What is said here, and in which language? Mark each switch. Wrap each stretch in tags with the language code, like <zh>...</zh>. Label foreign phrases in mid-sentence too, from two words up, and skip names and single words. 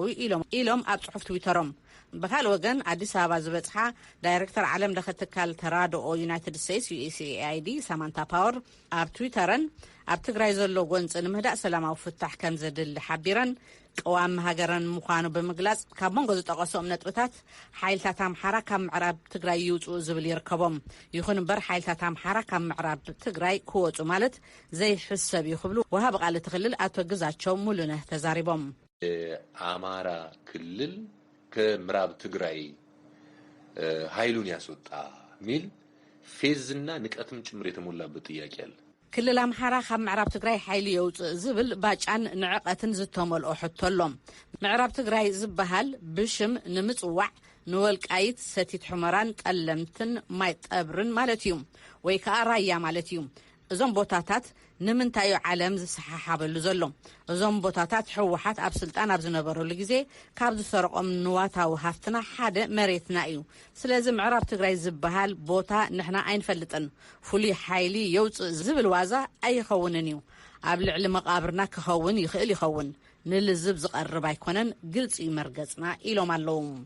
<ti>ኢሎም ኣብ ጽሑፍ ትዊተሮም በካል ወገን አዲስ አበባ ዝበጽሓ ዳይሬክተር ዓለም ለኸ ትካል ተራድኦ ዩናይትድ ስቴትስ USAID ሳማንታ ፓወር ኣብ ትዊተረን ኣብ ትግራይ ዘሎ ጎንፂ ንምህዳእ ሰላማዊ ፍታሕ ከም ዘድሊ ሓቢረን ቀዋሚ ሃገረን ምዃኑ ብምግላጽ ካብ መንጎ ዝጠቐሶም ነጥብታት ሓይልታት ኣምሓራ ካብ ምዕራብ ትግራይ ይውፅኡ ዝብል ይርከቦም ይኹን እምበር ሓይልታት ኣምሓራ ካብ ምዕራብ ትግራይ ክወፁ ማለት ዘይሕሰብ እዩ ክብሉ ወሃብ ቃል ትኽልል ኣቶ ግዛቸው ሙሉነህ ተዛሪቦም</ti> <am>አማራ ክልል ከምዕራብ ትግራይ ኃይሉን ያስወጣ ሚል ፌዝና ንቀትም ጭምር የተሞላበት ጥያቄ አለ</am> <ti>ክልል አምሓራ ካብ ምዕራብ ትግራይ ኃይሉ የውፅእ ዝብል ባጫን ንዕቀትን ዝተመልኦ ሕቶሎም ምዕራብ ትግራይ ዝበሃል ብሽም ንምጽዋዕ ንወልቃይት ሰቲት ሑመራን ጠለምትን ማይ ጠብርን ማለት እዩ ወይ ከዓ ራያ ማለት እዩ እዞም ቦታታት ንምንታይ ዓለም ዝሰሓሓበሉ ዘሎ እዞም ቦታታት ሕወሓት ኣብ ስልጣን ኣብ ዝነበረሉ ግዜ ካብ ዝሰርቆም ንዋታዊ ሃፍትና ሓደ መሬትና እዩ ስለዚ ምዕራብ ትግራይ ዝበሃል ቦታ ንሕና ኣይንፈልጥን ፍሉይ ሓይሊ የውፅእ ዝብል ዋዛ ኣይኸውንን እዩ ኣብ ልዕሊ መቃብርና ክኸውን ይኽእል ይኸውን ንልዝብ ዝቐርብ ኣይኮነን ግልጽ ይመርገጽና ኢሎም ኣለዉ</ti>